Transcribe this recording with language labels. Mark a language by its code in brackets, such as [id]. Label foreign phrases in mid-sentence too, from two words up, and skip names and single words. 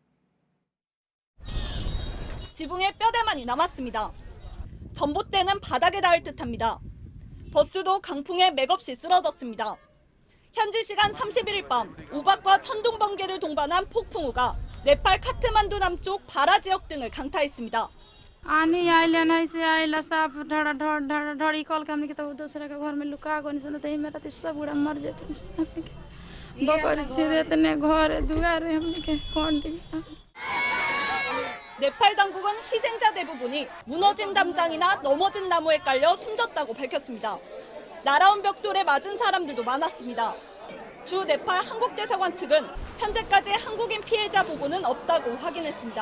[ko] 지붕에 뼈대만이 남았습니다. 전봇대는 바닥에 닿을 듯합니다. 버스도 강풍에 맥없이 쓰러졌습니다. 현지 시간 31일 밤 우박과 천둥 번개를 동반한 폭풍우가 네팔 카트만두 남쪽 바라 지역 등을 강타했습니다. [bho] आनी आइले नहीं से आइला साफ ढड़ा ढड़ ढड़ ढड़ी कॉल करने की तो दूसरे के घर में लुका गो नहीं तो मेरा तो सब बुरा मर जाते बकरी छिरे तने घर दुआरे हमने के कौन [ko] 네팔 당국은 희생자 대부분이 무너진 담장이나 넘어진 나무에 깔려 숨졌다고 밝혔습니다. 날아온 벽돌에 맞은 사람들도 많았습니다. 주 네팔 한국대사관 측은 현재까지 한국인 피해자 보고는 없다고 확인했습니다.